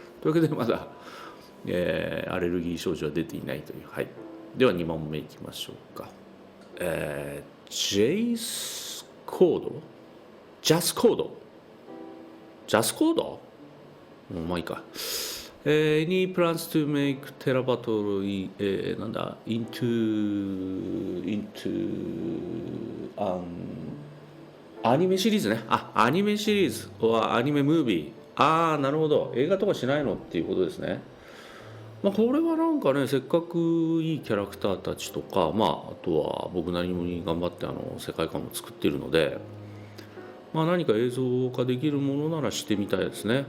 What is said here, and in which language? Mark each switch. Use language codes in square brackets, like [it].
[ja] というわけでまだ、アレルギー症状は出ていないという。はい、では2問目いきましょうか。ジェイスコードジャスコードいいか。 [en] Any plans to make Terra Battle into [ja] アニメシリーズね。アニメシリーズアニメムービー。なるほど。映画とかしないのっていうことですね。これはなんかね、せっかくいいキャラクターたちとか、あとは僕なりに頑張って世界観を作っているので、何か映像化できるものならしてみたいですね。